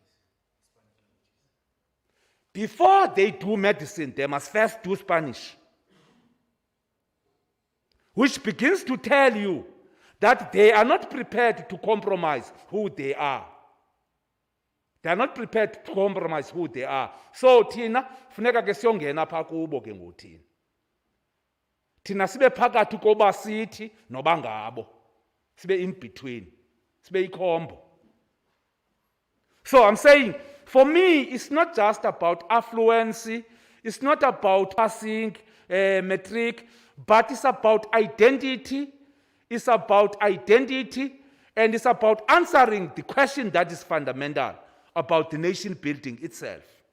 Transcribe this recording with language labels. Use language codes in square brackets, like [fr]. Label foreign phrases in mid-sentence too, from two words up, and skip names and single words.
[en] Before they do medicine, they must first do Spanish. Which begins to tell you that they are not prepared to compromise who they are. They are not prepared to compromise who they are. [zu] So thina funeka ke siyongena pha kubo ke ngothina. Thina sibe phakathi koba sithi noba ngabo. Sibe [en] in between. [zu] Sibe ikhombo. [en] So I'm saying, for me, it's not just about affluence, It's not about passing metric, but it's about identity. It's about identity, and it's about answering the question that is fundamental about the nation building itself.